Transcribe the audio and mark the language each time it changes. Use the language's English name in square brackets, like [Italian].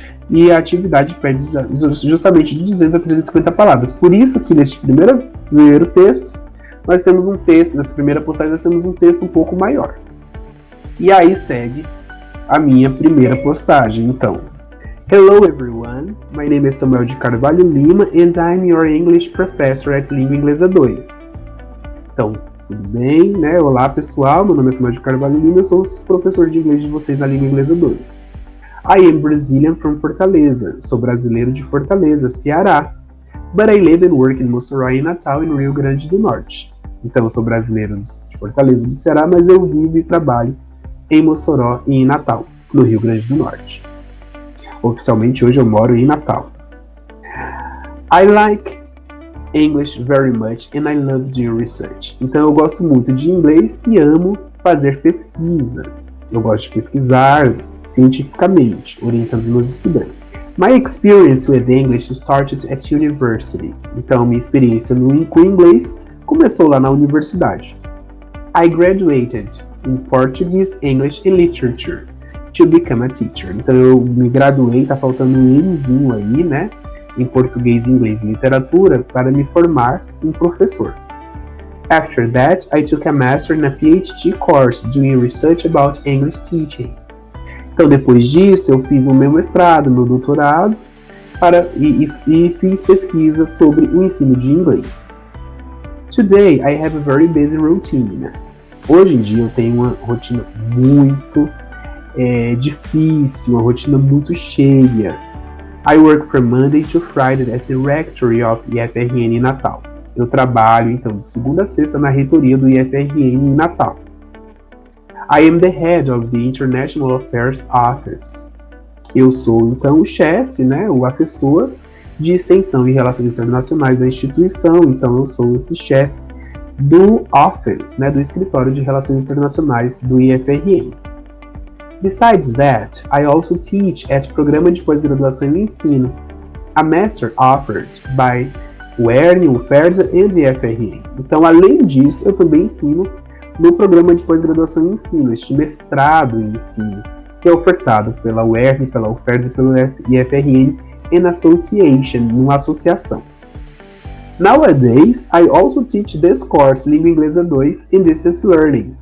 [Portuguese] E a atividade pede justamente de 200 a 350 palavras. Por isso que neste primeiro texto, nós temos um texto, nessa primeira postagem nós temos um texto um pouco maior. E aí segue a minha primeira postagem, então. [English] Hello everyone, my name is Samuel de Carvalho Lima and I'm your English professor at Língua Inglesa 2. [Portuguese] Então, tudo bem, né? Olá pessoal, meu nome é Samuel de Carvalho Lima, eu sou o professor de inglês de vocês na Língua Inglesa 2. [English] I am Brazilian from Fortaleza, [Portuguese] sou brasileiro de Fortaleza, Ceará. [English] But I live and work in Mossoró e Natal, no Rio Grande do Norte. [Portuguese] Então, eu sou brasileiro de Fortaleza do Ceará, mas eu vivo e trabalho em Mossoró e em Natal, no Rio Grande do Norte. Oficialmente, hoje eu moro em Natal. [English] I like English very much and I love doing research. [Portuguese] Então, eu gosto muito de inglês e amo fazer pesquisa. Eu gosto de pesquisar cientificamente, orientando os meus estudantes. [English] My experience with English started at university. [Portuguese] Então, minha experiência com inglês começou lá na universidade. [English] I graduated in Portuguese, English and Literature to become a teacher. [Portuguese] Então, eu me graduei, tá faltando um Nzinho aí, né? Em português, inglês e literatura para me formar em professor. [English] After that, I took a master and a PhD course doing research about English teaching. [Portuguese] Então, depois disso, eu fiz o meu mestrado, meu doutorado, e fiz pesquisa sobre o ensino de inglês. [English] Today, I have a very busy routine. [Portuguese] Hoje em dia, eu tenho uma rotina muito difícil, uma rotina muito cheia. [English] I work from Monday to Friday at the rectory of IFRN em Natal. [Portuguese] Eu trabalho, então, de segunda a sexta na reitoria do IFRN em Natal. I am the head of the International Affairs Office. Eu sou, então, o chefe, né, o assessor de extensão e relações internacionais da instituição. Então, eu sou esse chefe do Office, né, do escritório de relações internacionais do IFRN. [English] Besides that, I also teach at Programa de Pós-Graduação em Ensino, a master offered by [Portuguese] o ERN, o FERSA e o FRN. Então, além disso, eu também ensino no programa de pós-graduação em ensino, este mestrado em ensino, que é ofertado pela UERN, pela UFERJ e pelo IFRN [English] in Association, [Portuguese] numa associação. [English] Nowadays, I also teach this course, Língua Inglesa 2, in Distance Learning.